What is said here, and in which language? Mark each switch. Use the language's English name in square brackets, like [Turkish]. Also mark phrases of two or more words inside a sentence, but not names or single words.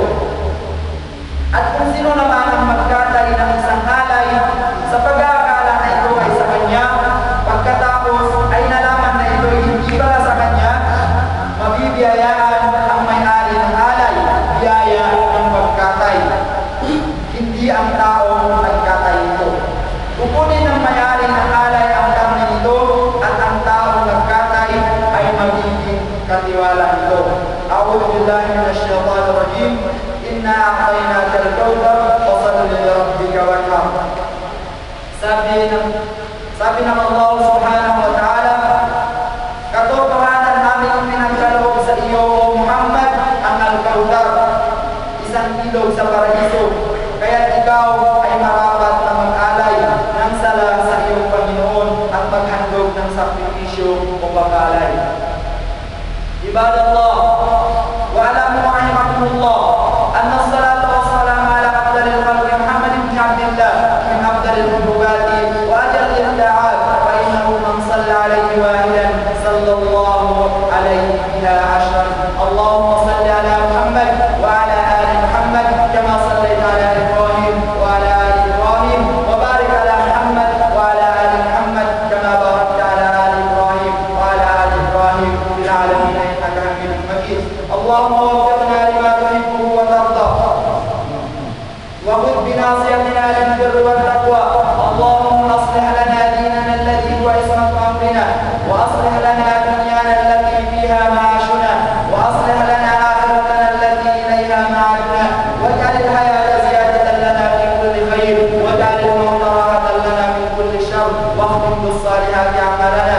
[Filipino] At kung sino naman ang magkatay ng isang alay sa pag-aakala na ito ay sa kanya, pagkatapos ay nalaman na ito ay hindi pala sa kanya, mabibiyayaan ang may-ari ng alay, biyaya ng pagkatay. Hindi ang tao nagkatay ito. Kukunin ng may-ari ng alay ang karne nito at ang tao nagkatay ay magiging katiwala nito. [Arabic] أعوذ بالله من الشيطان الرجيم إنا أعطيناك الكوثر فصل لربك وانحر. [Filipino] Sabi ng Allah [Arabic] سبحانه وتعالى, [Filipino] katotohanan namin pinagkaloob sa iyo, O Muhammad, ang al-kautsar, isang ilog sa paraiso. Kaya't ikaw ay marapat na mag-alay ng sala sa iyong Panginoon at maghandog ng sakripisyo o pag-alay. [Arabic] عباد الله واعلموا رحمكم الله أن الصلاة والسلام على أفضل الخلق محمد بن عبد الله من أفضل القربات وأجل الطاعات فإنه من صلى عليه واحدة صلى الله عليه بها عشرا. اللهم صل على محمد وعلى آل محمد كما صليت على إبراهيم وعلى آل إبراهيم وبارك على محمد وعلى آل محمد كما باركت على آل إبراهيم وعلى آل إبراهيم في العالمين إنك حميد مجيد. اللهم وفقنا لما تحب وترضى وخذ بناصيتنا للبر والتقوى. اللهم أصلح لنا ديننا الذي هو عصمة أمرنا وأصلح لنا دنيانا التي فيها معاشنا وأصلح لنا آخرتنا التي إليها معادنا واجعل الحياة زيادة لنا في كل خير واجعل الموت راحة لنا من كل شر واختم بالصالحات أعمالنا.